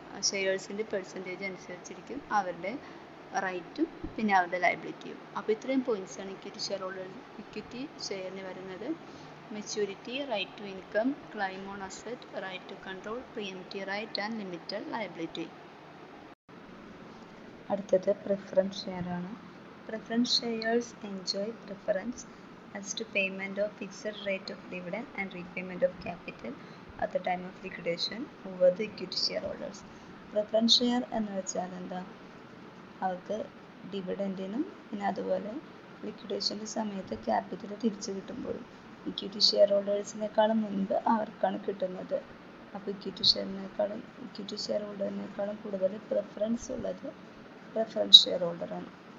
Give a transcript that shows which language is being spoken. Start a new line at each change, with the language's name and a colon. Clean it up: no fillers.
Malayalam: ഷെയർസിൻ്റെ percentage അനുസരിച്ചിരിക്കും അവരുടെ റൈറ്റും പിന്നെ അവരുടെ ലയബിലിറ്റിയും. അപ്പോൾ ഇത്രയും പോയിൻറ്റ്സാണ് ഇക്വിറ്റി ഷെയറിന് വരുന്നത്.
English: Maturity, right to income, claim on asset, right to control, preemptive right and limited liability.
Malayalam: അടുത്തത് പ്രിഫറൻസ് ഷെയർ ആണ്.
English: Preference shares enjoy preference as to payment of fixed rate of dividend and repayment of capital at the time of liquidation over the equity shareholders.
Malayalam: Preference share എന്ന് വെച്ചാൽ എന്താ, അവർക്ക് ഡിവിഡൻറ്റിനും പിന്നെ അതുപോലെ ലിക്വിഡേഷൻ്റെ സമയത്ത് capital തിരിച്ചു കിട്ടുമ്പോഴും ഇക്വിറ്റി ഷെയർ ഹോൾഡേഴ്സിനേക്കാളും മുൻപ് അവർക്കാണ് കിട്ടുന്നത്. അപ്പോൾ ഇക്വിറ്റി ഷെയർ ഹോൾഡറിനേക്കാളും കൂടുതൽ പ്രിഫറൻസ് ഉള്ളത് പ്രിഫറൻസ് ഷെയർ ഹോൾഡറാണ്.